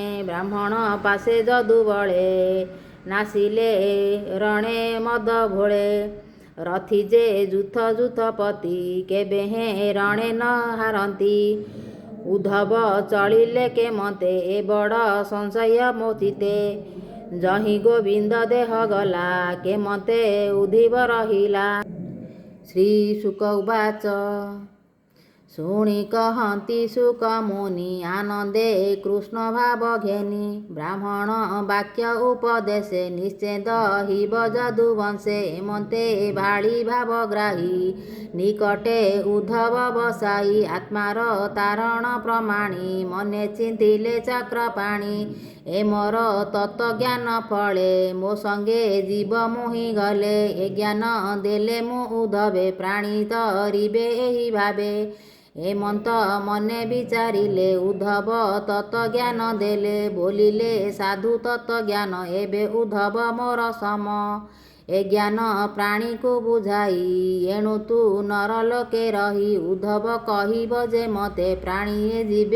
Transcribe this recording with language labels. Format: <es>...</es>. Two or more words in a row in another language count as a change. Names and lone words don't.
<or>ବ୍ରାହ୍ମଣ ପାଶେ ଯଦୁବଳେ, ନାସିଲେ ରଣେ ମଦ ଭୋଳେ। ରଥି ଯେ ଯୂଥପତି, କେବେ ହେଁ ରଣେ ନ ହାରନ୍ତି। ଉଦ୍ଧବ ଚଳିଲେ କେମନ୍ତେ, ଏ ବଡ଼ ସଂଶୟ ମୋ ଚିତ୍ତେ। ଯହି ଗୋବିନ୍ଦ ଦେହ ଗଲା କେମତେ ଉଧିବ ରହିଲା। ଶ୍ରୀଶୁକ ଉବାଚ ଶୁଣି କହନ୍ତି ଶୁକ ମୁନି ଆନନ୍ଦେ କୃଷ୍ଣ ଭାବ ଘେନି ବ୍ରାହ୍ମଣ ବାକ୍ୟ ଉପଦେଶେ ନିଶ୍ଚେଦ ହିବ ଯଦୁବଂଶେ ଏମନ୍ତେ ଭାଳି ଭାବଗ୍ରାହୀ ନିକଟେ ଉଦ୍ଧବ ବସାଇ ଆତ୍ମାର ତାରଣ ପ୍ରମାଣି ମନେ ଚିନ୍ତିଲେ ଚକ୍ରପାଣି ଏ ମୋର ତତ୍ତ୍ୱଜ୍ଞାନ ଫଳେ ମୋ ସଙ୍ଗେ ଜୀବ ମୋହି ଗଲେ ଏ ଜ୍ଞାନ ଦେଲେ ମୁଁ ଉଦ୍ଧବେ ପ୍ରାଣୀ ତରିବେ ଏହି ଭାବେ ଏମନ୍ତ ମନେ ବିଚାରିଲେ ଉଦ୍ଧବ ତତ୍ତ୍ୱଜ୍ଞାନ ଦେଲେ ବୋଲିଲେ ସାଧୁ ତତ୍ତ୍ୱଜ୍ଞାନ ଏବେ ଉଦ୍ଧବ ମୋର ସମ ଏ ଜ୍ଞାନ ପ୍ରାଣୀ କୁ ବୁଝାଇ ଏଣୁ ତୁ ନରଲୋକେ ରହି ଉଦ୍ଧବ କହିବ ଯେ ମତେ ପ୍ରାଣୀ ଜୀବେ</or>